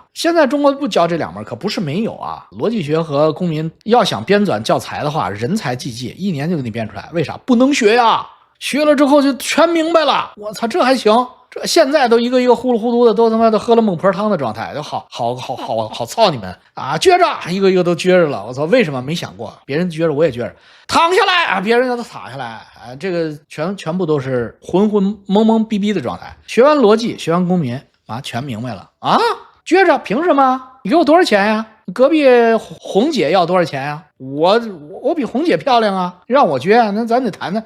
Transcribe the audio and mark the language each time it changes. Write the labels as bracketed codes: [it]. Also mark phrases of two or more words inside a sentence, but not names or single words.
[zh] 現在中國不教這2門課，不是沒有啊。邏輯學和公民要想編纂教材的話，人才濟濟，1年就給你編出來。為啥？不能學呀？學了之後就全明白了。我操，這還行？這現在都一個一個糊里糊塗的，都他媽的喝了孟婆湯的狀態，就好操你們啊！撅着，一个一个都撅着了。我操，為什麼沒想過？別人撅着我也撅着，躺下來啊！別人要都躺下來啊！這個全部都是渾渾懵懵逼逼的狀態。學完邏輯，學完公民啊，全明白了啊！撅着憑什麼？你給我多少錢呀？隔壁紅姐要多少錢呀？我比紅姐漂亮啊！讓我撅，那咱得談談。